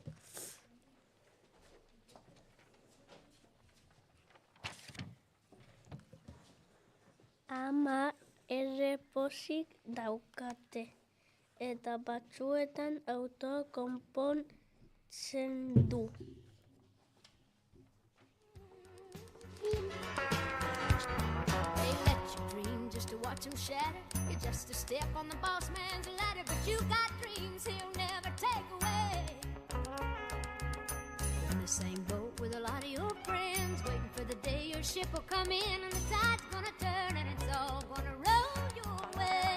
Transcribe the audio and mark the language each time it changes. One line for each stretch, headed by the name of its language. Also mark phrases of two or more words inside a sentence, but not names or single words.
Basque: Ama erreposik daukate eta batzuetan autoa konpontzen du.
English: They let you dream just to watch them shatter. You're just a step on the boss man's ladder, but you got dreams he'll never take away. You're in the same boat with a lot of your friends, waiting for the day your ship will come in and the tide's gonna turn and it's all gonna roll your way.